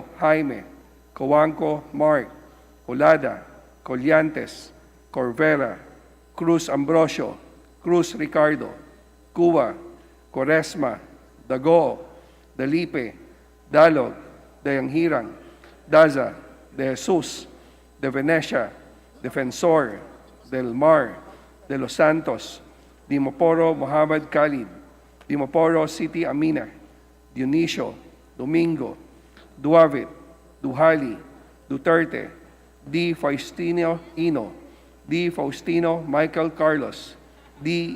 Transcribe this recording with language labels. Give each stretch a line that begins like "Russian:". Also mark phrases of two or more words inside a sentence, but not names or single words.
English: Jaime, Coanco Mark, Colada, Colliantes, Corvera, Cruz Ambrosio, Cruz Ricardo, Cuba, Quaresma, Dago, Dalipe, Dalog, Dayanghirang, Daza, De Jesus, De Venecia, Defensor, Del Mar, De Los Santos, Dimoporo Mohammed Khalid, Dimoporo City Amina, Dionisio, Domingo, Duavit, Duhali, Duterte, D. Faustino Ino, D. Faustino Michael Carlos, D.